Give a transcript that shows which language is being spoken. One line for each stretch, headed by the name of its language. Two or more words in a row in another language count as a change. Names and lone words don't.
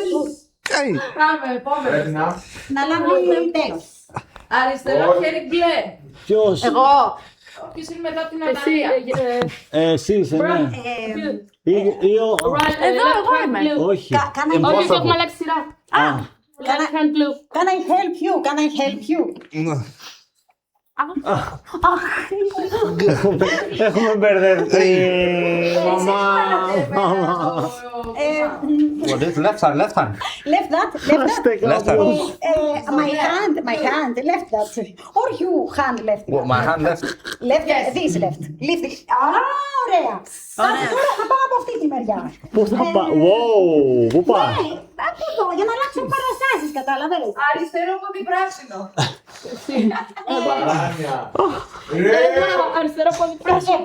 Greek: Πάμε, επόμενο. Πρέπει να λάβει τέλος. Αριστερό Όχι. χέρι μπλε. Ποιος? Εγώ. Ποιος είναι μετά από την Εσύ. Ναταλία. Εσύ είσαι, ναι. Ή ο... Εδώ εγώ είμαι. Όχι. Κάνα Όχι, έχουμε αλλάξει σειρά. Α,
English: Left hand blue. Can I help you? Can I help you?
Greek: έχουμε μπερδευτεί. Μαμά.
English: What is left hand? Left hand. Left that, Left hand. my hand, left that. Or you hand left. What, my hand left? Left, this left. Lift.
Greek: Ωραία. Τώρα θα πάω από αυτή τη μεριά. Πού θα πάω.
English: Wow,
Greek: πού πάει. Από εδώ, για να αλλάξω παραστάσεις, κατάλαβες. Αριστερό πόδι πράσινο. Παράνια. Αριστερό πόδι πράσινο.